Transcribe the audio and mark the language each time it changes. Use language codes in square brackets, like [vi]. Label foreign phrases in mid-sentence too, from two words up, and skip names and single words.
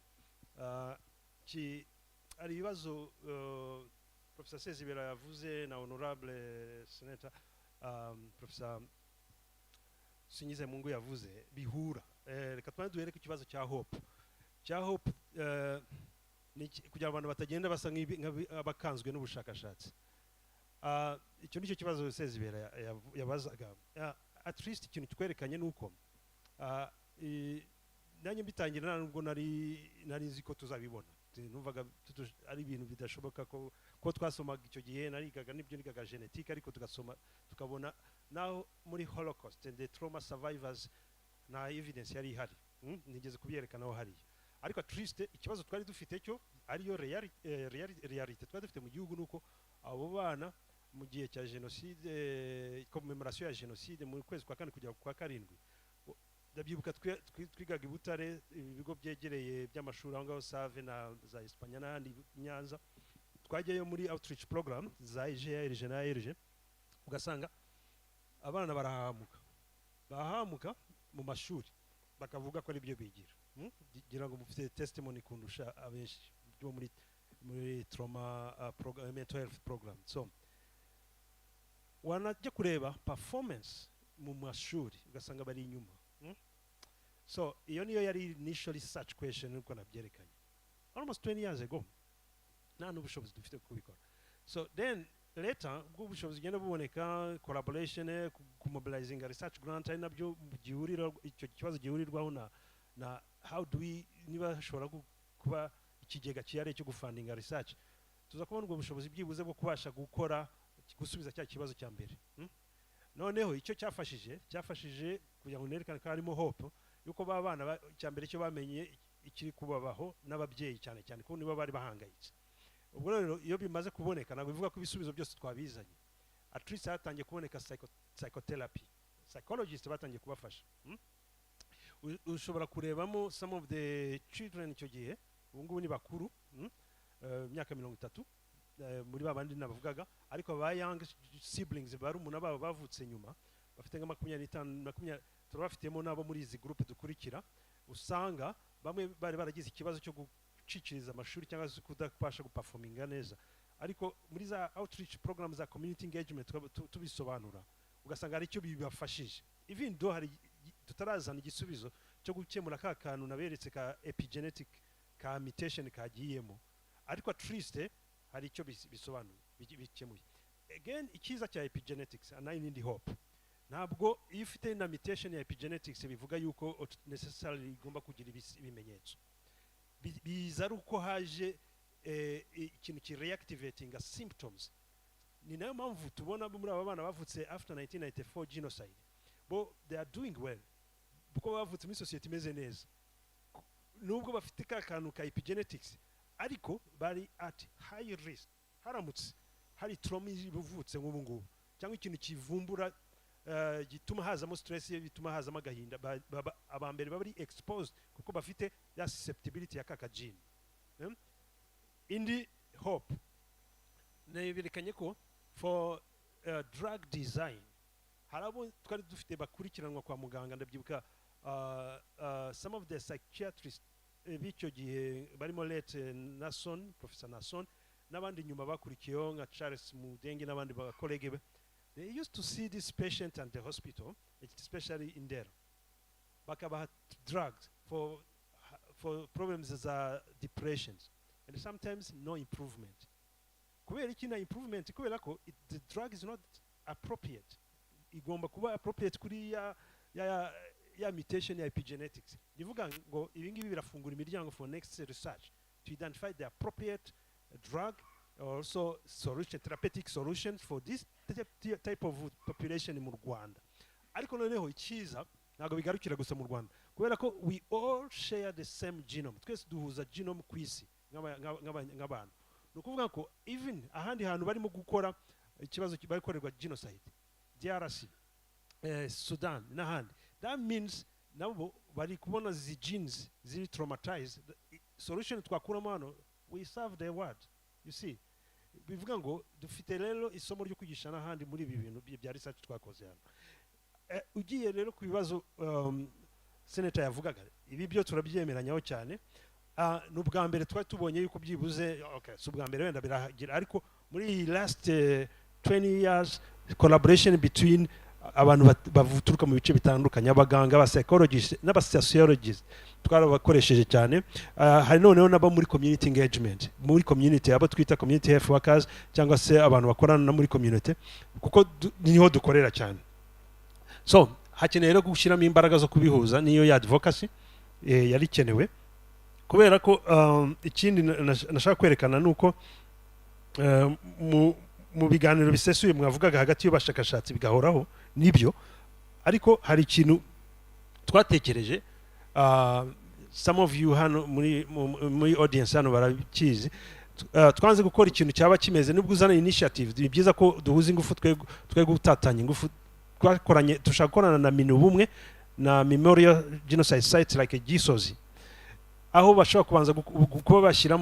[rw] Ari ibibazo Professor Sezibera yavuze na Honorable Senator Professor Sinyize Mungu yavuze bihura. Reka duhere ku kibazo cya hope. Cya hope ni kugira abantu batagenda basa nk'abakanzwe n'ubushakashatsi. Icyo nicyo kibazo Sezibera yabazaga. [en] At least [rw] ikintu twerekanye nuko nanjye mbitangira nubwo nari nzi ko tuzabibona. numvaga ari ibintu bidashoboka ko twasomaga icyo gihe narigaga n'ibyo nigaga genetique ariko tugasoma tukabona naho muri [en] Holocaust and the trauma survivors [rw] na evidence yari ihari nigeze kubyerekana aho hariya ariko [en] at least [rw] ikibazo twari dufite cyo ariyo reality twari dufite mu gihugu nuko abo bana mu gihe cya [en] genocide commemoration [rw] ya genocide mu kwezi kwa 4 kujya kwa 7 ndabyibuka twigaga i Butare ibigo byegereye by'amashuri aho ngaho Save na za Espanya n'ahandi Nyanza twagiyeyo muri [en] outreach program [rw] za IGRG na IRG ugasanga abana barahamuka mu mashuri bakavuga ko ari byo bigira gira ngo mufite testimony kundusha abenshi byo muri [en] trauma mental health program. [rw] So wanajya kureba performance mu mashuri ugasanga bari inyuma. So iyo niyo yari [en] initially such question [rw] uko nabyerekanye [en] almost 20 years ago [rw] nta n'ubushobozi dufite kubikora. [en] So then later [rw] ubwo ubushobozi genda buboneka collaboration kumobilizing [en] research grant [rw] ari nabyo gihurira icyo kibazo gihurirwaho na [en] how do we [rw] niba hashobora kuba ikigega cyari cyo gufundinga research tuza kubona ubwo bushobozi byibuze bwo kubasha gukora gusubiza cya kibazo cya mbere. Noneho icyo cyafashije kugira ngo nerekane ko harimo hope yuko babana cya mbere cyo bamenye ikiri kubabaho n'ababyeyi cyane cyane ko nibo bari bahangayitse. Ubwo rero iyo bimaze kuboneka nabwo bivuga ko ibisubizo byose twabizanye [en] at least [rw] hatangiye kuboneka psychotherapy psychologists batangiye kubafasha. Ushobora kurebamo [en] some of the children [rw] icyo gihe ubu ngubu ni bakuru myaka 30 muri babandi nabavugaga ariko ba young siblings bari umuntu babo bavutse nyuma bafite nka 25 turabafitemo nabo muri izi group dukurikira usanga bamwe bari baragize ikibazo cyo guciciriza amashuri cyangwa se kudapasha guperforminga neza ariko muri za [en] outreach programs [rw] za [en] community engagement [rw] tubisobanura ugasanga ari cyo bibafashije [en] even though [rw] hari tutarazana igisubizo cyo gukemura ka kantu naberetse ka epigenetic ka mutation kagiyemo ariko [en] at least [rw] hari icyo bisobanura bikemuye. Again ikiza cya epigenetics [en] and I need hope [rw] ntabwo iyo ufite na mutation ya epigenetics bivuga yuko necessarily igomba kugira ibimenyetso biza ari uko haje ikintu ki reactivating symptoms. Ni nayo mpamvu tubona muri aba bana bavutse [en] after 1994 genocide [rw] bo [en] they are doing well [rw] kuko bavutse muri society imeze neza nubwo bafite ka kantu ka epigenetics ariko bari [en] at high risk [rw] haramutse hari trauma ibuvutse nk'ubu ngubu cyangwa ikintu kivumbura gituma hazamo stress bituma hazamo agahinda abambere bari exposed kuko bafite ya susceptibility ya kaka gene. Indi hope neberekanye ko [en] for drug design [rw] harabo twari dufite bakurikiranwa kwa muganga ndabyibuka [en] some of the psychiatrists [rw] b'icyo gihe barimo late Nason Professor Nason n'abandi nyuma bakurikiyeho nka Charles Mudenge n'abandi bakolege be [en] they used to see this patient at the hospital especially in there bakabaha drugs for problems as depressions and sometimes no improvement [rw] kubera iki na [en] improvement [rw] kubera ko [en] the drug is not appropriate [rw] igomba kuba [en] appropriate [rw] kuri ya mutation ya epigenetics nivuga ngo ibingibi birafungura imiryango [en] for next research to identify the appropriate drug also solution therapeutic solutions for this type of population [rw] mu Rwanda. Ariko noneho ikiza ntago bigarukira gusa mu Rwanda kubera ko [en] we all share the same genome [rw] twese duhuza genome ku isi nk'abantu nukuvuga ko even ahandi hantu barimo gukora ikibazo barikorerwa genocide DRC Sudan n'ahandi [en] that means [rw] nabo bari kubona zi genes ziri traumatized solution twakuramo hano [en] we serve the word you see [rw] bivuga ngo dufite rero isomo ryo kwigisha n'ahandi muri ibi bintu bya research twakoze hano. Ugiye rero ku bibazo senator yavugaga ibi byo turabyemeranyaho cyane n'ubwa mbere twari tubonye yuko byibuze [en] okay so [rw] ubwa mbere wenda biragira ariko muri [en] last 20 years collaboration between [rw] abantu bavuturuka mu bice bitandukanye abaganga aba psychologists n'aba sociologists twarabakoresheje cyane. Hari noneho nabo muri [en] community engagement [rw] muri community abo twita [en] community health workers [rw] cyangwa se abantu bakorana na muri community kuko niho dukorera cyane. So hakeneye rero gushyiramo imbaraga zo kubihuza niyo ya advocacy yari kenewe kubera ko ikindi nashaka kwerekana nuko mu biganiro bisesuye mwavugaga hagati y'abashakashatsi bigahoraho nibyo, ariko hari ikintu twatekereje, [en] some of you [rw] hano muri audience hano barakizi, twanze gukora ikintu cyaba kimeze nubwo uzana initiative. Ni byiza ko duhuza ingufu twe gutatanya ingufu. Twakoranye dushaka gukorana na Minubumwe na Memorial Genocide Site like Gisozi, aho bashobora kubanza kuba bashyiramo.